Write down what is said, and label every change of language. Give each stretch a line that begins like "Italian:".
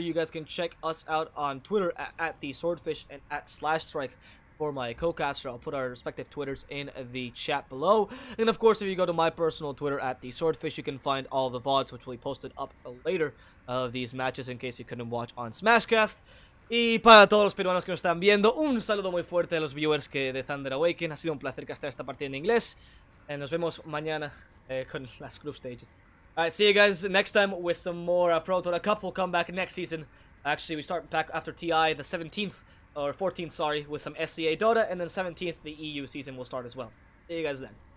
English: You guys can check us out on Twitter at DSwordfish and at Slashstrike for my co-caster. I'll put our respective Twitters in the chat below. And of course, if you go to my personal Twitter at DSwordfish, you can find all the VODs, which will be posted up later of these matches in case you couldn't watch on Smashcast.
Spanish: Y para todos los peruanos que nos están viendo, un saludo muy fuerte a los viewers de Thunder Awaken. Ha sido un placer castar esta partida en inglés. Nos vemos mañana con las
English: group stages. Alright, see you guys next time with some more ProDota Cup. We'll come back next season. Actually, we start back after TI the 17th, or 14th, sorry, with some SCA Dota. And then 17th, the EU season will start as well. See you guys then.